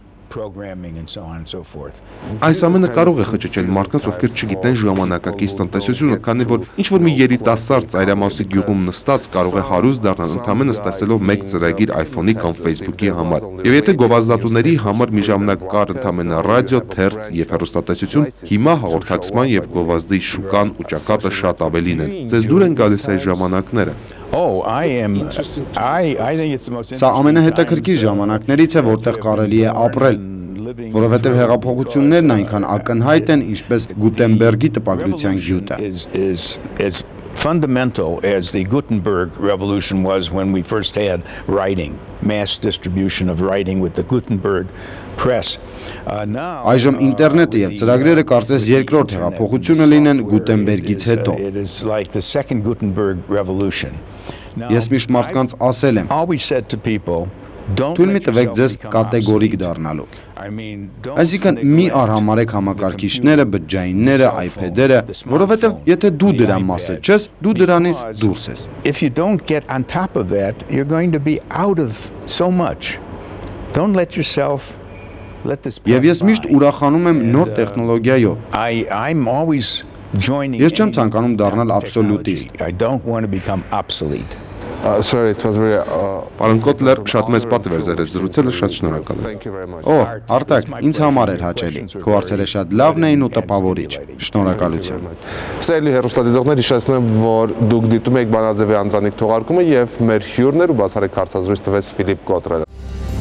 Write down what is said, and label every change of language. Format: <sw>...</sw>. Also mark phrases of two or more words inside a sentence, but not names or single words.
<hy>Այս ամենը կարող է խճճել մարդկանց, ովքեր չգիտեն ժամանակակից տնտեսությունը, քանի որ ինչ-որ մի երիտասարդ ծայրամասի գյուղում նստած կարող է հարուստ դառնալ ընդամենը ստեղծելով մեկ ծրագիր iPhone-ի կամ Facebook-ի համար։ Եվ եթե գովազդատուների համար մի ժամանակ կար ընդամենը ռադիո, թերթ եւ հեռուստատեսություն, հիմա հաղորդակցման եւ գովազդի շուկան ու ճակատը շատ ավելին են։ Ձեզ դուր են գալիս այս ժամանակները։ Սա ամենահետաքրքիր ժամանակներից է, որտեղ կարելի է ապրել, որովհետև հեղափոխություններն այնքան ակնհայտ են, ինչպես Գուտենբերգի տպագրության գյուտը։</hy> <en>Fundamental as the Gutenberg revolution was when we first had writing, mass distribution of writing with the Gutenberg press.</en> <hy>Այժմ ինտերնետը եւ ծրագրերը կարծես երկրորդ հեղափոխությունը լինեն Գուտենբերգից հետո։ Ես միշտ մարդկանց ասել եմ. Թույլ մի տվեք ձեզ կատեգորիկ դառնալու։ Այսինքն մի արհամարեք համակարգիչները, բջջայինները, iPad-երը, որովհետև եթե դու դրա մասը չես, դու դրանից դուրս ես։</hy> <en>If you don't get on top of that, you're going to be out of so much. Don't let yourself let this.</en> <hy>Եվ ես միշտ ուրախանում եմ նոր տեխնոլոգիայով։</hy> <en>I'm always joining.</en> <hy>Ես չեմ ցանկանում դառնալ աբսոլյուտիստ։</hy> <en>I don't want to become obsolete. Sorry, it was very</en> <hy>Պարոն Կոտլեր, շատ մեծ պատիվ էր ձեր հետ զրուցելը, շատ շնորհակալ եմ։</hy> <en>Thank you very much.</en> <hy>Արտակ, ինձ համար էր հաճելի։ Քո հարցերը շատ լավն էին ու տպավորիչ։ Շնորհակալություն։ Սիրելի հեռուստադիտողներ, հիշեցնեմ, որ դուք դիտում եք Բանաձևի Անդրանիկ թողարկումը եւ մեր հյուրն էր ու բացառիկ հարցազրույց տվեց Ֆիլիպ Կոտրերը։</hy>